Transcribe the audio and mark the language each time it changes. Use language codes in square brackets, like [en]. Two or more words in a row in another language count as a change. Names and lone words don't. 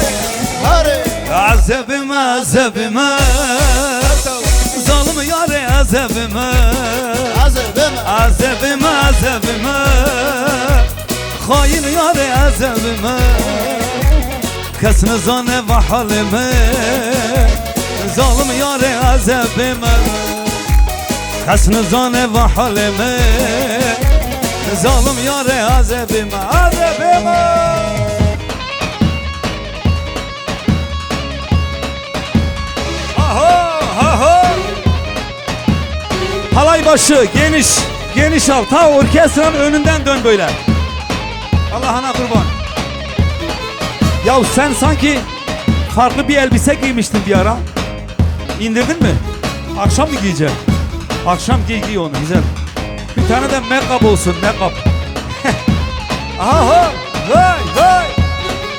[ku] عذب من عذب من ظالم یاره عذب من عذب من عذب من خاین یاره عذب من کس نزانه و حال من ظالم یاره عذب من کس نزانه و حال من ظالم یاره عذب من عذب من [tr] Halay başı geniş, geniş al. Ta orkestranın önünden dön böyle. Allah'ına kurban. Ya sen sanki farklı bir elbise giymiştin bir ara. İndirdin mi? Akşam mı giyeceksin? Akşam giy onu, güzel. Bir tane de make-up olsun, make-up. Aha, hay hay.